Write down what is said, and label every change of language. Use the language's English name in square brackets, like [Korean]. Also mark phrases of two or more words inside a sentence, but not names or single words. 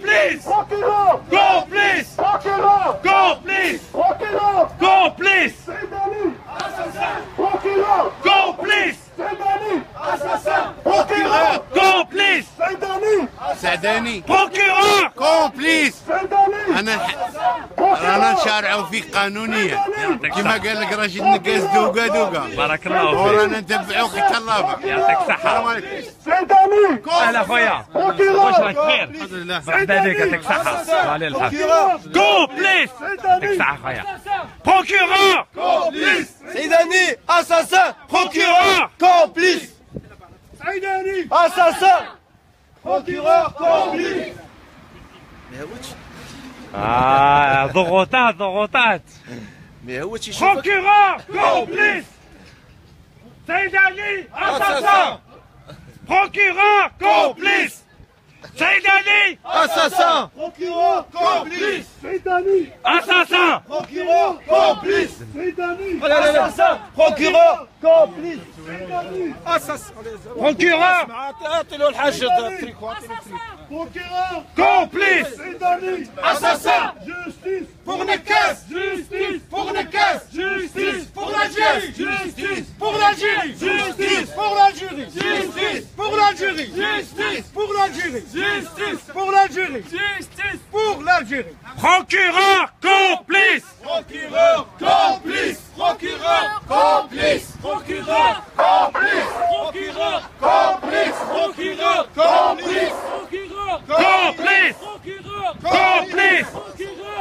[French] Complice. Complice. Complice. Complice. Complice. Procureur. Complice. سعداني. Procureur. كومبليس. [Arabic] رانا نشارعوا فيك قانونيا كما قال لك رشيد نقاس دوقا دوقا. بارك الله فيك. ورانا نتبعوك حتى اللافا. يعطيك الصحة. أهلا خويا. واش راك بخير؟ الحمد لله. مرحبا بك يعطيك الصحة. على الحال. [French] Complice. [Arabic] يعطيك الصحة خويا. [French] Procureur. Complice. سيداني اساسا Procureur. كومبليس سعيداني. assassin procureur complice. [Arabic] ضغوطات ضغوطات. ما هو تيشوف [French] Procureur. Complice. سعيداني. Assassin. Procureur. Complice. سعيداني. اساسا Procureur. Complice. سعيداني. Assassin. Procureur. Complice. سعيداني. assassin procureur complice assassin Procureur. [Arabic] اعطي له الحاج [French] Procureur. Complice. Assassin. Justice. Pour les caisses. Justice. Pour les caisses. Justice. Pour l'Algérie. Justice. Pour l'Algérie. Justice. Pour l'Algérie. Justice. Pour l'Algérie. Justice. Pour l'Algérie. Justice. Pour l'Algérie. Justice. Pour l'Algérie. Procureur. Complice. Procureur complice. Procureur complice. Procureur. Complice. Procureur. Complice. Procureur. Complice. Procureur. Complice. Procureur. Complice. Procureur.